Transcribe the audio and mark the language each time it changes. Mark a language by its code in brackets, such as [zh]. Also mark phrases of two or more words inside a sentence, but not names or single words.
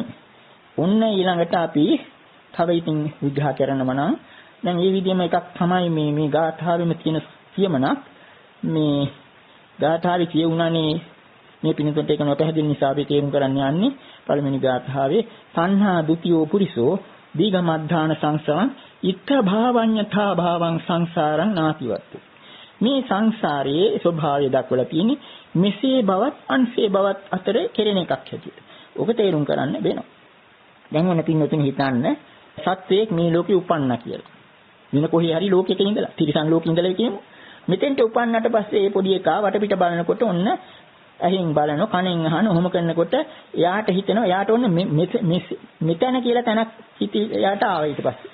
[si] ඔන්න ඊළඟට අපි තව ඉතින් විග්‍රහ කරනවා නම් දැන් මේ විදිහම එකක් තමයි මේ ගාථාවෙම තියෙන කියමනක්. මේ ගාථාවේ කියුණානේ මේ පිනතොට එක නොපැහැදිලි නිසා අපි තේරුම් කරන්න යන්නේ පළවෙනි ගාථාවේ [pi] තණ්හා ဒ ුතියෝ පුරිසෝ දීඝමද්ධාන සංසාරං ඉත්ත භාවඤ්ඤතා භාවං සංසාරං නාතිවත්තු. [si] මේ සංසාරයේ ස්වභාවය දක්වලා තියෙන්නේ මෙසේ බවත් අන්සේ බවත් අතර කෙරෙන එකක් හැටියට. ඔබ තේරුම් කරන්න වෙනවා. දැන් මොන පින්නතුන් හිතන්න සත්වයක් මේ ලෝකේ උපන්නා කියලා. වෙන කොහේ හරි ලෝකයක ඉඳලා තිරිසන් ලෝකෙ ඉඳලා කියමු. මෙතෙන්ට උපන්නට පස්සේ මේ පොඩි එකා වටපිට බලනකොට ඔන්න ඇහෙන් බලන කනෙන් අහන ඔහොම කරනකොට එයාට හිතෙනවා එයාට ඔන්න මෙතන කියලා තැනක් එයාට ආවා ඊට පස්සේ.